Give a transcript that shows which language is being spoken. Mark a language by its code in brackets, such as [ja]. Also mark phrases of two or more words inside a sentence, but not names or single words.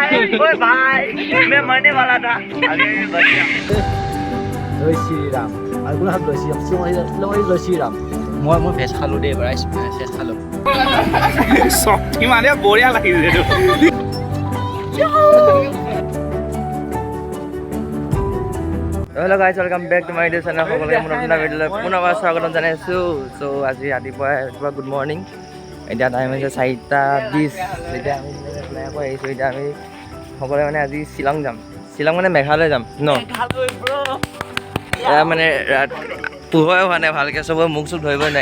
[hi] ओए भाई मैं मरने वाला था अभी बच गया जय श्री राम आगुन हात जय श्री राम सिंह जय श्री राम [as] মই ভেজ খালো দে ৰাইচ ভেজ খালো সত্যি মানে বঢ়িয়া লাগিছে এইটো [en] Hello guys, welcome back to my YouTube channel. [as] সকলোকে মোৰ নতুন ভিডিঅ'লৈ পুনৰবাৰ স্বাগতম জনাইছো। সো আজি ৰাতিপুৱা [en] good morning. [as] এতিয়া টাইম হৈছে 4:20। এতিয়া আমি প্লেন কৰি আহিছো। এতিয়া আমি সকলোৱে মানে আজি শ্বিলং যাম। শ্বিলং মানে মেঘালয় যাম ন? মেঘালয় ব্ৰ। এয়া মানে পোহৰ হোৱা নাই ভালকৈ চব মুখ চুখ ধৰিবই নাই।